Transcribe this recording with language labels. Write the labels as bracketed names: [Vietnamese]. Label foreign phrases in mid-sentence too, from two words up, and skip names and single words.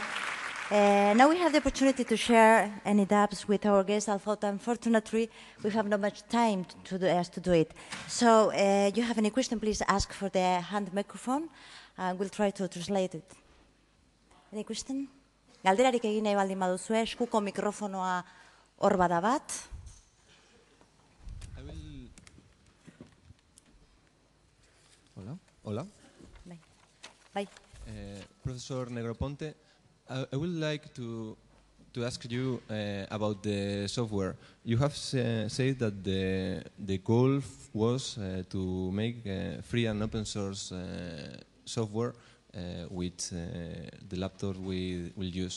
[English] Now we have the opportunity to share any doubts with our guests, although unfortunately we have not much time to do it. So you have any question, please ask for the hand microphone, and we'll try to translate it. Any question? [Basque] Galderarik egin nahi baldin baduzue, eskuko mikrofonoa hor bada bat. Hola. [English] Bye. Professor Negroponte, I would like to ask you about the software. You have said that the goal was to make free and open source software with the laptop we will use.